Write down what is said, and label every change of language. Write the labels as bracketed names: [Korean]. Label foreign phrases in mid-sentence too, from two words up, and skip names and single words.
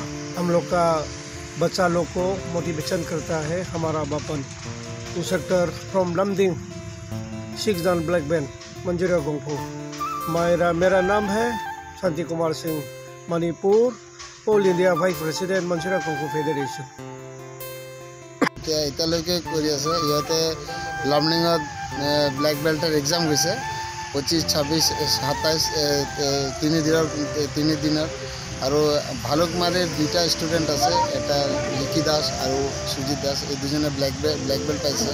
[Hindi] हम लोग का बच्चा लोग को मोटिवेशन करता है हमारा बापन [English] instructor from Lumding 6 Dan black belt [Hindi] मंजूरिया कुंफू। मेरा नाम है शांति कुमार सिंह, मणिपुर [English] All India vice president [Hindi] मंजूरिया कुंफू फेडरेशन। [Assamese] এতিয়ালৈকে কৰি আছে ইহঁতে লামডিঙত ব্লেক বেল্টৰ এক্সাম গৈছে 25, 26, 27 তিনি দিনৰ আৰু ভালুকমাৰীৰ দুটা ষ্টুডেণ্ট আছে, এটা লিকি দাস আৰু সুজিত দাস, এই দুজনে [English] black belt [Assamese] পাইছে।